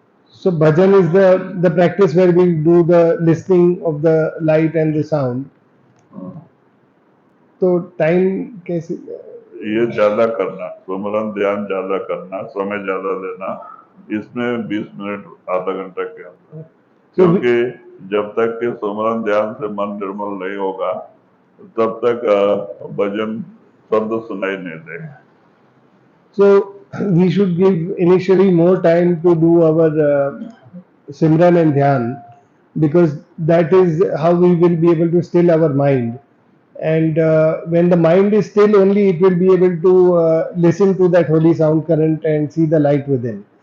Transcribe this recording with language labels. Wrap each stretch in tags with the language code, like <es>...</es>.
<en>So bhajan is the practice where we do the listening of the light and the sound.</en> <hi>तो time कैसे? ये ज्यादा करना, सुमरन ध्यान ज्यादा करना, समय ज्यादा देना, इसमें 20 मिनट आधा घंटा के अंदर, क्योंकि जब तक के सुमरन ध्यान से मन निर्मल नहीं होगा तब तक भजन शब्द सुनाई नहीं देगा.</hi> <en>So we should give initially more time to do our Simran and Dhyan, because that is how we will be able to still our mind. And when the mind is still, only it will be able to listen to that holy sound current and see the light within.</en>